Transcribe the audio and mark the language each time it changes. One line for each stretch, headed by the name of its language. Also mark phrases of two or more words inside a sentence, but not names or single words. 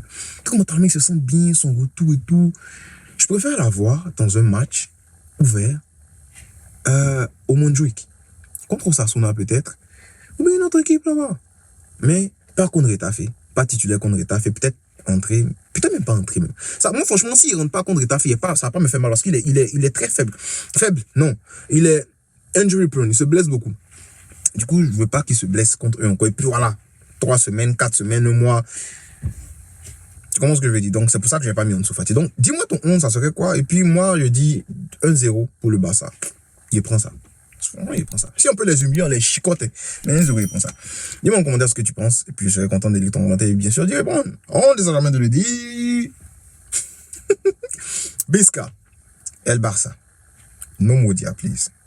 French: Pour que mentalement il se sente bien, son retour et tout, je préfère l'avoir dans un match ouvert au Montjuic. Contre Osasuna peut-être, ou bien une autre équipe là-bas. Mais pas contre Getafe. Pas titulaire contre Getafe, peut-être entrer, peut-être même pas entrer même. Ça, moi franchement, s'il rentre pas contre Getafe, ça va pas me faire mal parce qu'il est très faible. Faible, non. Il est
English: injury prone,
French: il se blesse beaucoup. Du coup, je veux pas qu'il se blesse contre eux encore. Et puis voilà, 3 semaines, 4 semaines, un mois. Tu comprends ce que je veux dire? Donc c'est pour ça que j'ai pas mis Ansu Fati. Donc dis-moi ton 11, ça serait quoi? Et puis moi, je dis 1-0 pour le Barça. Il prend ça. Il prend ça. Si on peut les humilier, on les chicote. Mais un 0, il prend ça. Dis-moi en commentaire ce que tu penses. Et puis je serais content de lire ton commentaire. Et bien sûr, dis bon, on ne jamais de le dire. Bisca. El Barça. No more dia, please.